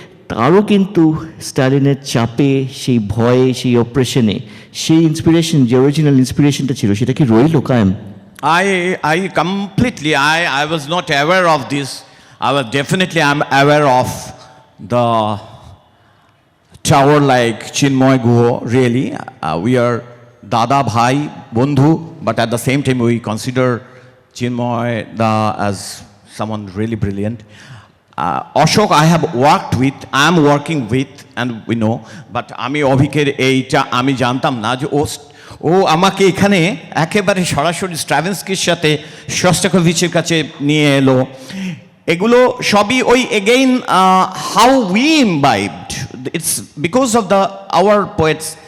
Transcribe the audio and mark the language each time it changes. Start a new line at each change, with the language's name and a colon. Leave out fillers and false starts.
Bangla: তারও কিন্তু স্টালিনের চাপে, সেই ভয়ে, সেই অপ্রেশনে, সেই ইন্সপিরেশন, যে অরিজিনাল ইন্সপিরেশনটা ছিল, সেটা কি রইল কায়েম?
English: I completely, I was not aware of this. I'm aware of the tower like Chinmoy Guha, really. We are Dada Bhai, Bondhu, but at the same time we consider Chinmoy as someone really brilliant. Ashok I have worked with, I am working with, and we know, but
Bangla: আমি অভিকের এইটা আমি জানতাম না যে ও আমাকে এখানে একেবারে সরাসরি স্ট্রাভিন্সকির সাথে শস্টাকোভিচের কাছে নিয়ে এলো। এগুলো সবই ওই
English: Again how we imbibed, it's because of our poets.